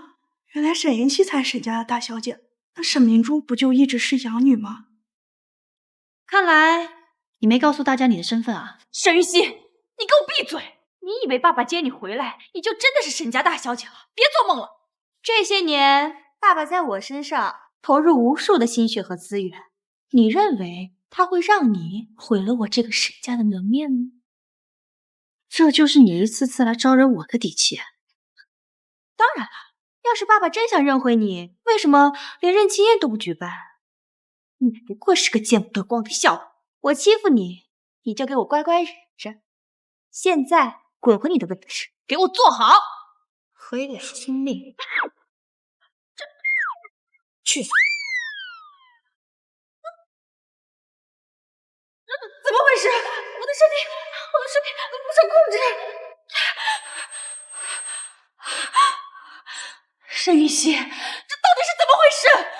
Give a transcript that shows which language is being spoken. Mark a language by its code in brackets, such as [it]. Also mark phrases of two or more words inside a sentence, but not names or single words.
[zh] 原來沈雲溪才沈家的大小姐，那沈明珠不就一直是養女嗎？看來你沒告訴大家你的身份啊。沈雲溪，你給我閉嘴！你以為爸爸接你回來，你就真的是沈家大小姐了？別做夢了！這些年，爸爸在我身上投入無數的心血和資源，你認為他會讓你毀了我這個沈家的門面嗎？這就是你一次次來招惹我的底氣。當然了，要是爸爸真想認回你，為什麼連認親宴都不舉辦？你不過是個見不得光的笑話。我欺負你，你就給我乖乖忍着。現在滾回你的位置，給我坐好。回臉聽命。去。怎麼回事？我的身體不受控制。沈雲溪，這到底是怎麼回事？